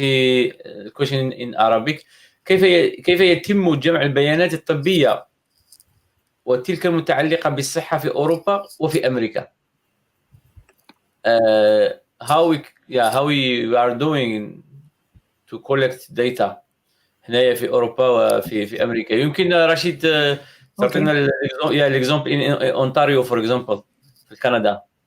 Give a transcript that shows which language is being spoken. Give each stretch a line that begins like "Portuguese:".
Arabic: هي
English: question in Arabic.
Arabic: كيف يتم جمع البيانات الطبية وتلك المتعلقة بالصحة في أوروبا وفي أمريكا؟
English: how we are doing to collect data
Arabic: هنا في أوروبا وفي أمريكا. يمكن رشيد تعطينا l'example in Ontario
English: for example
Arabic: في كندا.